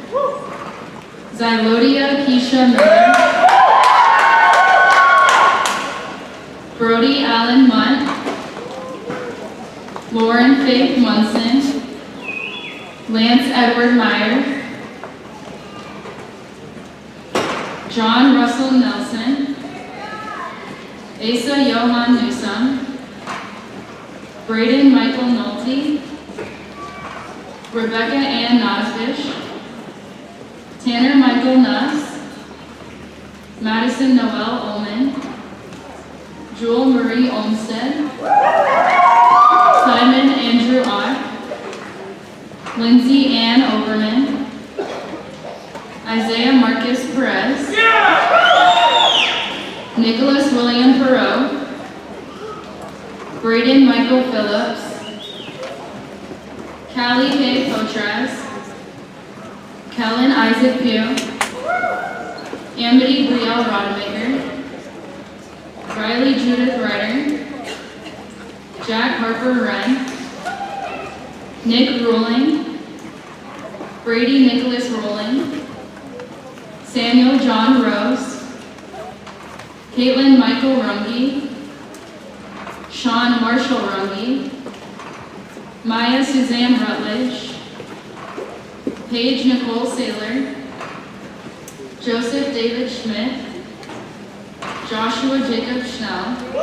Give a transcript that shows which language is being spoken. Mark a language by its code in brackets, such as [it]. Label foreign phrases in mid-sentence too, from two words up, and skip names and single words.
[en] Zylodia Keisha Miller, Brody Allen Munt, Lauren Faith Munson, Lance Edward Meyer, John Russell Nelson, Asa Johan Newsom, Braden Michael Nolte, Rebecca Ann Nosbish, Tanner Michael Nuss, Madison Noel Ullman, Jewel Marie Olmsted, Simon Andrew Ott, Lindsay Ann Overman, Isaiah Marcus Perez, Nicholas William Perot, Braden Michael Phillips, Callie K. Potras, Kellen Isaac Pugh, Amity Brielle Rodemaker, Riley Judith Ryder, Jack Harper Wren, Nick Ruling, Brady Nicholas Rowling, Samuel John Rose, Caitlin Michael Runge, Sean Marshall Runge, Maya Suzanne Rutledge, Paige Nicole Saylor, Joseph David Schmidt, Joshua Jacob Schnell,